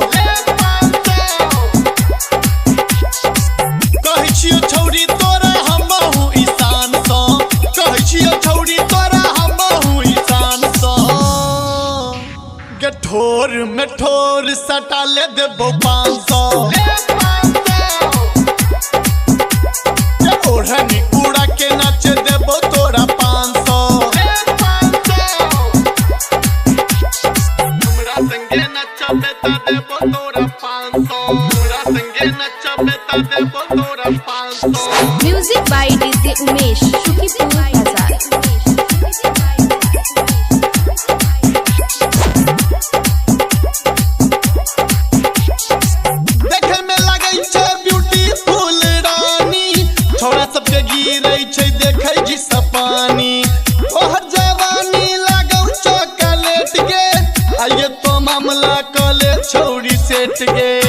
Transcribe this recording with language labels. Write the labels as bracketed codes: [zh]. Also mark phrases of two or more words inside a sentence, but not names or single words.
[mai] कहै छियो छौरी तोरा हमहु ईशान सँ कहै छियो छौरी तोरा हमहु ईशान सँ के ठोर में ठोर सटा ले देबो 500 ओढ़नी उड़ा के नाच देबो तोरा 500 हमरा संगे नचबे त देबो तोरा 500 हमरा संगे नचबे त देबो तोरा 500 [en] Music by DJ Umesh, Shukipur Bazaar. [mai] देखे में लागै छै ब्यूटीफुल रानी छोरा सबके गिरै छै देखै जी सपानी तोहर जवानी लागौ चॉकलेट गे आइए तो मामला कले छौरी सेट गे